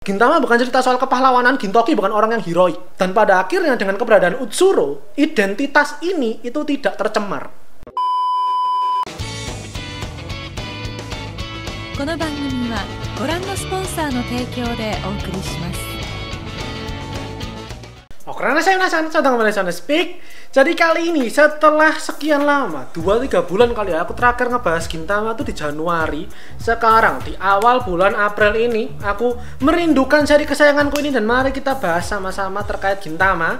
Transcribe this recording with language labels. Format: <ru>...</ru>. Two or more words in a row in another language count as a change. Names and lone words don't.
<id>Gintama bukan cerita soal kepahlawanan, Gintoki bukan orang yang heroik. Dan pada akhirnya dengan keberadaan Utsuro, identitas ini itu tidak tercemar.</id> <ja>この番組はご覧のスポンサーの提供でお送りします。</ja> <id>Oke, karena saya penasaran, saya kembali sana speak. Jadi kali ini setelah sekian lama, 2-3 bulan kali ya, aku terakhir ngebahas Gintama tuh di Januari. Sekarang di awal bulan April ini, aku merindukan seri kesayanganku ini dan mari kita bahas sama-sama terkait Gintama.</id>